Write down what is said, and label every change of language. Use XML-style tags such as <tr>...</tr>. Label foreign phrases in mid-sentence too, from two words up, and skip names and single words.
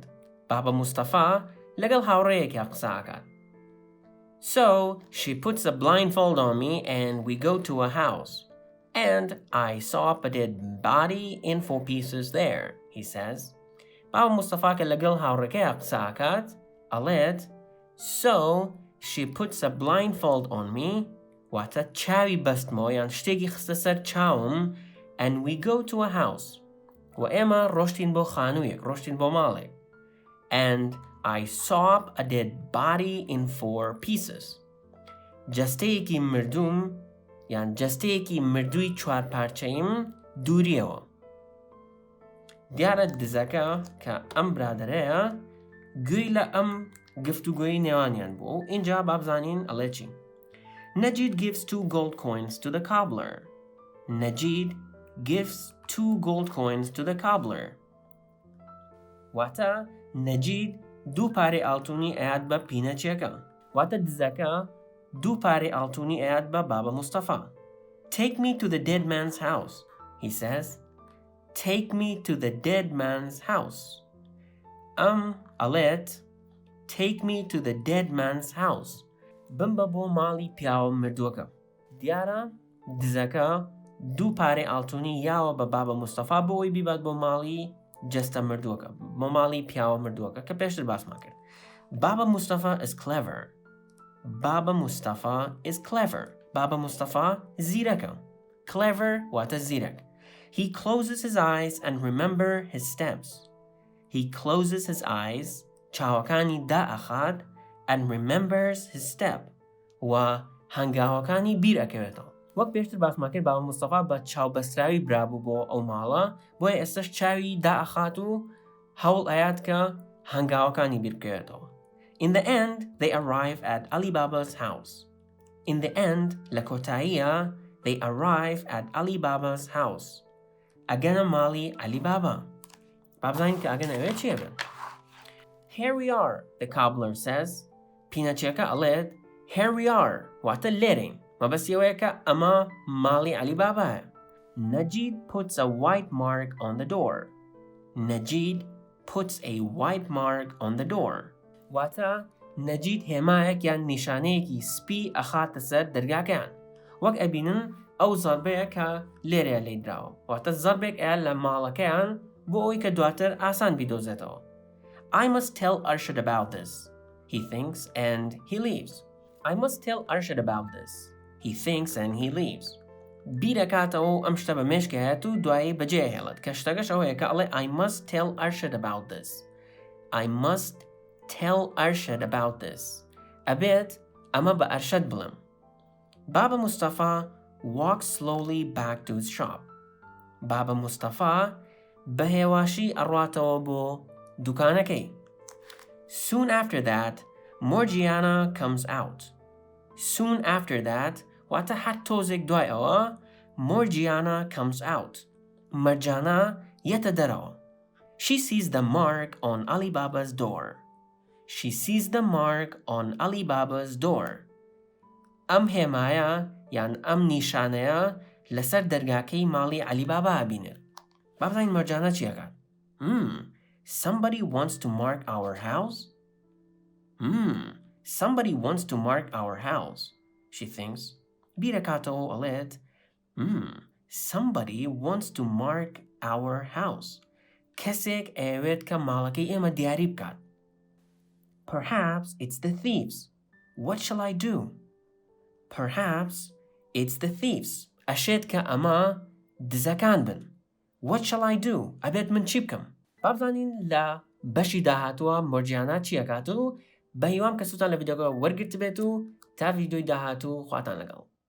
<ckb>Baba Mustafa لەگەڵ هاوڕێیەکی قسە ئەکات.</ckb> <en>So, she puts a blindfold on me and we go to a house. And I saw up a dead body in 4 pieces there, he says.</en> <ckb>Baba Mustafa کە لەگەڵ هاوڕێکەیە قسە ئەکات, ئەڵێت,</ckb> <en>So, she puts a blindfold on me,</en> <ckb>واتە چاوی بەستمەوە یان شتێکی خستە سەر چاوم,</ckb> <en>and we go to a house.</en> <ckb>و ئێمە ڕۆشتین بۆ خانوویەک, ڕۆشتین بۆ ماڵێک.</ckb> <en>And I saw up a dead body in 4 pieces.</en> <ckb>جەستەیەکی مردووم یان جەستەیەکی مردووی 4 پارچەیم دووریەوە. دیارە دزەکە کە ئەم برادەرەیە گوێی لە ئەم گفتوگۆیی نێوانیان بوو و اینجا بابزانین ئەڵێ چی.</ckb> <en>Najid gives 2 gold coins to the cobbler. Najid gives 2 gold coins to the cobbler.</en> <ckb>واتە Najid 2 پارەی ئاڵتوونی ئەیات بە پینەچیەکە. واتە دزەکە 2 پارەی ئاڵتوونی ئەیات بە بابا مستەفا.</ckb> <en>Take me to the dead man's house, he says. Take me to the dead man's house. ئەڵێت Take me to the dead man's house.</en> <ckb>بمبە بۆ ماڵی پیاوە مردووەکە. دیارە دزەکە 2 پارەی ئاڵتوونی یاوە بە بابا مستەفا بۆ ئەوی بیبات بۆ ماڵی جەستە مردووەکە, بۆ ماڵی پیاوە مردووەکە کە پێشتر باسمان کرد.</ckb> <en>Baba Mustafa is clever. Baba Mustafa is clever.</en> <ckb>Baba Mustafa زیرەکە. Clever واتە زیرەک.</ckb> <en>He closes his eyes and remember his steps. He closes his eyes,</en> <ckb>چاوەکانی دائەخات,</ckb> <en>and remembers his step,</en> <ckb>و هەنگاوەکانی بیر ئەکەوێتەوە. وەک پێشتر باسمان کرد باوە مستەفا بە چاوبەستراوی برابوو بۆ ئەو ماڵە بۆیە ئێستش چاوی دائەخات و هەوڵ ئەیات کە هەنگاوەکانی بیر بکەوێتەوە.</ckb> <en>In the end, they arrive at Alibaba's house. In the end,</en> <ckb>لە کۆتاییە</ckb> <en>they arrive at Alibaba's house.</en> <ckb>ئەگەنە ماڵی عەلیبابا. با بزانین کە ئەگەنە ئەوێ چیە بێت.</ckb> <en>Here we are, the cobbler says.</en> <ckb>پینەچێکە ئەڵێت</ckb> <en>Here we are,</en> <ckb>واتە لێرەین. مەبەستیەوەیە کە ئەمە ماڵی عەلیبابایە.</ckb> <en>Najid puts a white mark on the door. Najid puts a white mark on the door.</en> <ckb>واتە نەجید هێمایەک یان نیشانەیەکی سپی ئەخاتە سەر دەرگاکەیان. وەک ئەبینن ئەو زەربەیە کە لێرەیە لێدراوە. واتە زەربێک ئەیە لە ماڵەکەیان بۆ ئەوی کە دواتر ئاسان بیدۆزێتەوە.</ckb> <en>I must tell Arshad about this, he thinks, and he leaves. I must tell Arshad about this, he thinks, and he leaves.</en> <ckb>بیرەکاتەوە ئەم شتە بە مێشکە هەیەت و دوایی بەجێ هێڵێت کە شتەکەش ئەوەیە کە ئەڵێ</ckb> <en>I must tell Arshad about this. I must tell Arshad about this.</en> <ckb>ئەبێت ئەمە بە ئەرشەد بڵێم.</ckb> <en>بابا مستەفا walks slowly back to his shop.</en> <ckb>بابا مستەفا بە هێواشی ئەڕواتەوە بۆ دوکانەکەی.</ckb> <en>Soon after that, Morgiana comes out. Soon after that,</en> <ckb>واتە هەر تۆزێک دوای ئەوە Morgiana</ckb> <en>comes out.</en> <ckb>مەرجانە یەتە دەرەوە.</ckb> <en>She sees the mark on Alibaba's door. She sees the mark on Alibaba's door.</en> <ckb>ئەم هێمایە یان ئەم نیشانەیە لەسەر دەرگاکەی ماڵی عەلیبابا ئەبینێت. با بزانین مەرجانە چیەکات.</ckb> <en>Somebody wants to mark our house? Somebody wants to mark our house, she thinks.</en> <ckb>بیرەکاتەوە ئەڵێت</ckb> <en>Somebody wants to mark our house.</en> <ckb>کەسێک ئەوێت کە ماڵەکەی ئێمە دیاری بکات.</ckb> <en>Perhaps it's the thieves. What shall I do? Perhaps it's the thieves.</en> <ckb>ئەشێت کە ئەمە دزەکان بن.</ckb> <en>What shall I do?</en> <ckb>ئەبێت من چی بکەم؟ با بزانین لە بەشی داهاتووە مۆرجیانە چیەکات و بە هیوام کە سوودتان لە ڤیدیۆکە وەرگرت بێت و تا ڤیدیۆی داهاتوو خواتان لەگەڵ.</ckb>